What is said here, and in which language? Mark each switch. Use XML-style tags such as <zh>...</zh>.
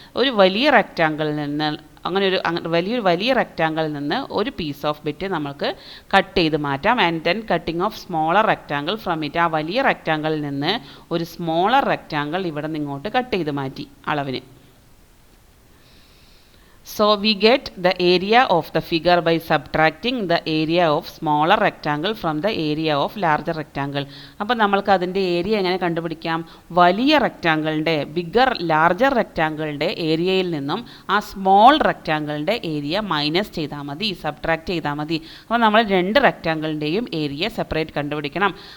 <ml>ഒരു വലിയ റെക്റ്റാങ്കിളിൽ നിന്ന് വലിയ റെക്റ്റാങ്കിളിൽ നിന്ന് ഒരു പീസ് ഓഫ് ബിറ്റ് നമുക്ക് കട്ട് ചെയ്ത് മാറ്റാം.</ml> <en>And then cutting off smaller rectangle from it.</en> <ml>ആ വലിയ റെക്റ്റാങ്കിളിൽ നിന്ന് ഒരു സ്മോളർ റെക്റ്റാങ്കിൾ ഇവിടെ നിന്ന് ഇങ്ങോട്ട് കട്ട് ചെയ്ത് മാറ്റി അളവിന്.</ml> <en>So we get the area of the figure by subtracting the area of smaller rectangle from the area of larger rectangle.</en> <ml>അപ്പോൾ നമ്മൾക്ക് അതിൻ്റെ ഏരിയ എങ്ങനെ കണ്ടുപിടിക്കാം? വലിയ റെക്റ്റാങ്കിളിൻ്റെ ലാർജർ റെക്റ്റാങ്കിളിൻ്റെ ഏരിയയിൽ നിന്നും ആ സ്മോൾ റെക്റ്റാങ്കിളിൻ്റെ ഏരിയ മൈനസ് ചെയ്താൽ മതി, സബ്ട്രാക്ട് ചെയ്താൽ മതി. അപ്പോൾ നമ്മൾ 2 റെക്റ്റാങ്കിളിൻ്റെയും ഏരിയ സെപ്പറേറ്റ് കണ്ടുപിടിക്കണം.</ml>